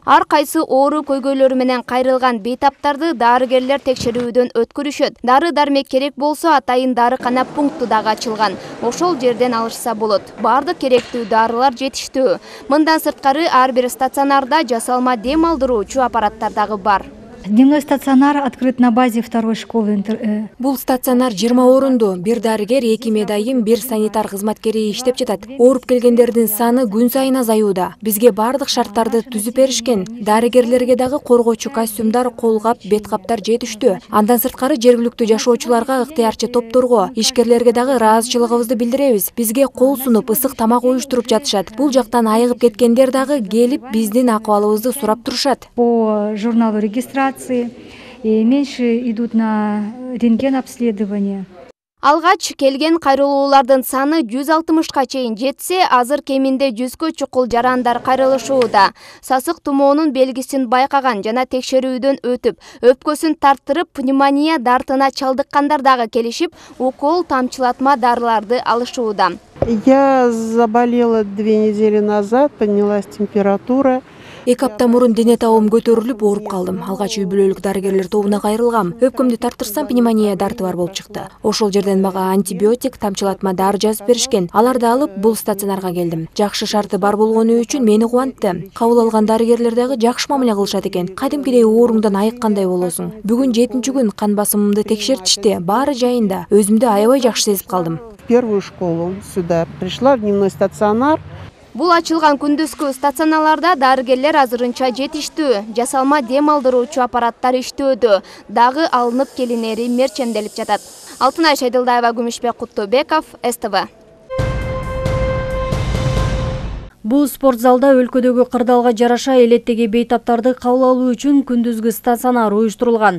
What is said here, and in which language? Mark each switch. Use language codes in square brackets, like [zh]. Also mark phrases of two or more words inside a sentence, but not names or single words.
[ky] Ар кайсы оору көйгөйлөрү менен кайрылган бейтаптарды дарыгерлер текшерүүдөн өткөрүшөт. Дары-дармек керек болсо атайын дарыкана пункту дагы ачылган. Ошол жерден алышса болот. Бардык керектүү дарылар жетиштүү. Мындан сырткары ар бир стационарда жасалма дем алдыруучу аппараттар дагы бар. [ru] Дневной стационар открыт на базе второй школы. [ky] Бул стационар 20 орунду, бир дарыгер, 2 медайым, бир санитар кызматкери иштеп жатат. Ооруп келгендердин саны күн сайын азаюуда. Бизге бардык шарттарды түзүп беришкен. Дарыгерлерге дагы коргоочу костюмдар, колгап, беткаптар жетиштүү. Андан сырткары жергиликтүү жашоочуларга ыктыярчы топторго, ишкерлерге дагы ыраазычылыгыбызды билдиребиз. Бизге кол сунуп, ысык тамак уюштуруп жатышат. Бул жактан айыгып кеткендер дагы келип биздин акыбалыбызды сурап турушат. [ru] По журналу регистрации и меньше идут на рентген обследование. [ky] Алгач келген кайрылуулардын саны 160ка чейин жетсе, азыр кеминде 100кө чукул жарандар кайрылышууда. Сасык тумоонун белгисин байкаган жана текшерүүдөн өтүп, өпкөсүн тарттырып, пневмония дартына чалдыккандар дагы келишип, укол тамчылатма дарыларды алышууда. [ru] Я заболела 2 недели назад, поднялась температура. [ky] 2 апта мурун дене табым көтөрүлүп ооруп калдым. Алгач үй бүлөлүк дарыгерлер тобуна кайрылгам. Өпкөмдү тартырсам, пневмония дарты бар болуп чыкты. Ошол жерден мага антибиотик, тамчылатма дары жазып беришкен. Аларды алып, бул стационарга келдим. Жакшы шарты бар болгону үчүн мени кубантты. Кабыл алган дарыгерлер дагы жакшы мамиле кылышат экен. Кадимкидей ооруңдан айыккандай болосуң. Бүгүн 7-нчи күн кан басымымды текшертишти. Баары жайында. Өзүмдү аябай жакшы сезип калдым. [ru] В первую школу сюда пришла в дневной стационар. [ky] Бул ачылган күндүзгү стационарларда дарыгерлер азырынча жетиштүү. Жасалма дем алдыруучу аппараттар иштөөдө. Дагы алынып келинери мерченделип жатат. Алтынай Шайдылдаева, Күмүшбек Куттубеков, СТВ. Бул спорт залда өлкөдөгү кырдаалга жараша элеттеги бейтаптарды кабыл алуу үчүн күндүзгү стационар уюштурулган.